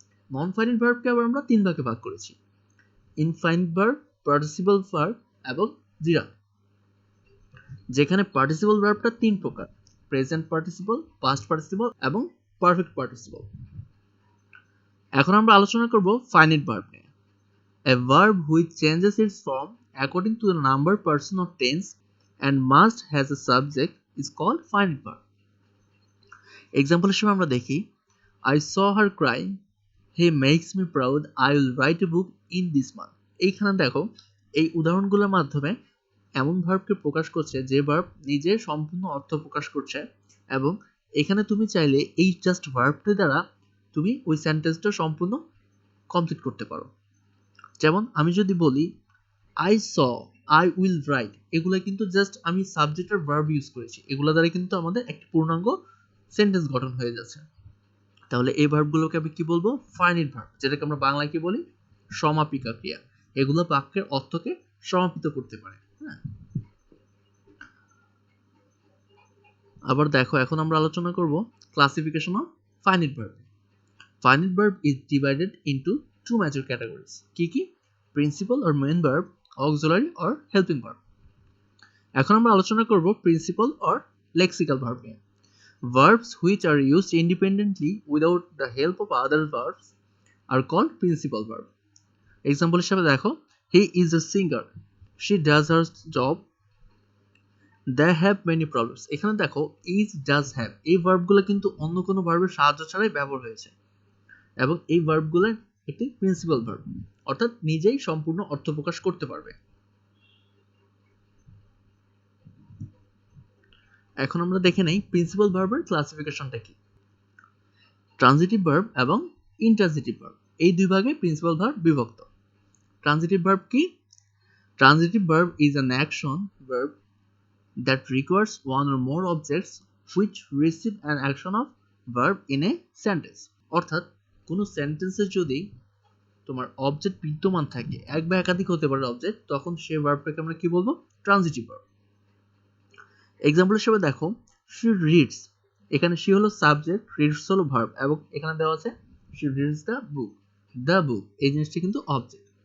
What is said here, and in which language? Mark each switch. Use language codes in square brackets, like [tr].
[bn] Non finite ভার্বকে আবার আমরা তিন ভাগে ভাগ করেছি, ইনফাইনাইট ভার্ব, পার্টিসিপল ভার্ব এবং জিরা। যেখানে পার্টিসিপল ভার্বটা তিন প্রকার, প্রেজেন্ট পার্টিসিপল, পাস্ট পার্টিসিপল এবং পারফেক্ট পার্টিসিপল। এখন আমরা আলোচনা করব ফাইনাইট ভার্ব নিয়ে। [en] A verb which changes its form according to the number, person or tense and must has a subject is called finite verb. Example [bn] হিসেবে আমরা দেখি, [en] I saw her cry, he makes me proud, I will write a book in this month. [bn] এইখানে দেখো, এই উদাহরণগুলোর মাধ্যমে এমন ভার্বকে প্রকাশ করছে যে ভার্ব নিজে সম্পূর্ণ অর্থ প্রকাশ করছে, এবং এখানে তুমি চাইলে এই জাস্ট ভার্বটি দ্বারা তুমি ওই সেন্টেন্সটা সম্পূর্ণ কমপ্লিট করতে পারো। যেমন আমি যদি বলি [en] I saw, I will write, [bn] এগুলো কিন্তু জাস্ট আমি সাবজেক্ট আর ভার্ব ইউজ করেছি, এগুলো দ্বারা কিন্তু আমাদের একটি পূর্ণাঙ্গ সেন্টেন্স গঠন হয়ে যাচ্ছে। তাহলে এই ভার্বগুলোকে আমি কি বলবো? ফাইনাইট ভার্ব, যেটাকে আমরা বাংলায় কি বলি? সমাপিকা ক্রিয়া। এগুলো বাক্যের অর্থকে সমাপিত করতে পারে। হ্যাঁ, আবার দেখো, এখন আমরা আলোচনা করব classification of finite verb. [en] Finite verb is divided into two major categories. [bn] কি কি? [en] Principal or main verb, auxiliary or helping verb. [bn] এখন আমরা আলোচনা করব প্রিন্সিপাল অর লেক্সিক্যাল ভার্ব নিয়ে। [en] Verbs which are used independently without the help of other verbs are called principal verb. Example [bn] হিসেবে দেখো, [en] he is a singer, she does her job, they have many problems. [bn] এখানে দেখো is, does, have এই ভার্বগুলো কিন্তু অন্য কোনো ভার্বের সাহায্য ছাড়াই ব্যবহার হয়েছে, এবং এই ভার্বগুলো একটি প্রিন্সিপাল ভার্ব, অর্থাৎ নিজেই সম্পূর্ণ অর্থ প্রকাশ করতে পারবে। এখন আমরা দেখে নেই প্রিন্সিপাল ভার্বের ক্লাসিফিকেশনটা কি। ট্রানজিটিভ ভার্ব এবং ইনট্রানজিটিভ ভার্ব এই দুই ভাগে প্রিন্সিপাল ভার্ব বিভক্ত। ট্রানজিটিভ ভার্ব কি? [en] Transitive verb is an action verb that requires one or more objects which receive an action of verb in a sentence. [bn] অর্থাৎ কোনো সেন্টেন্সে যদি তোমার অবজেক্ট বিদ্যমান থাকে, এক বা একাধিক হতে পারে অবজেক্ট, তখন সেই ভার্বটাকে আমরা কি বলবো? Transitive verb. এক্সাম্পল হিসেবে দেখো, শি রিডস, এখানে শি হলো সাবজেক্ট, রিডস হলো ভার্ব, এবং এখানে দেওয়া আছে [en] she reads the book [bn] এই জিনিসটা কিন্তু অবজেক্ট।